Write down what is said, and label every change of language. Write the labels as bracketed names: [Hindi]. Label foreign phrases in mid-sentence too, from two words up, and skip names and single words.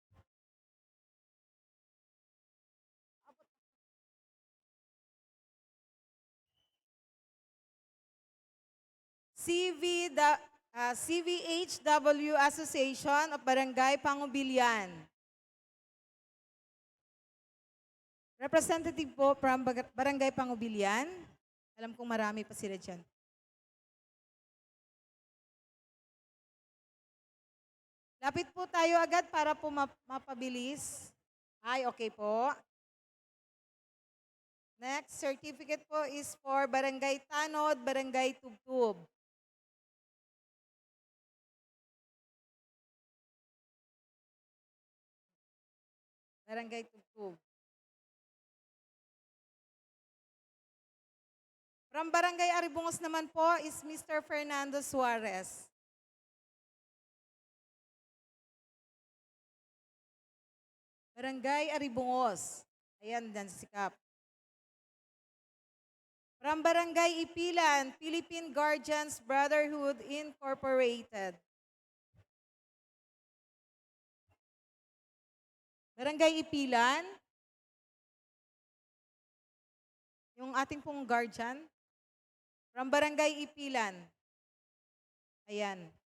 [Filipino] CVHW Association of Barangay Pangubilian. Representative po from Barangay Pangubilian. Alam kong marami pa sila dyan. Lapit po tayo agad para po mapabilis. Ay, okay po. Next, certificate po [English] is for [Filipino] Barangay Tanod, Barangay Tubtub. Barangay Tubtub. From Barangay Aribungos naman po is Mr. Fernando Suarez. Barangay Aribungos. Ayan, dan sikap. From Barangay Ipilan, Philippine Guardians Brotherhood Incorporated. Barangay Ipilan. Yung ating pong guardian. From Barangay Ipilan. Ayan.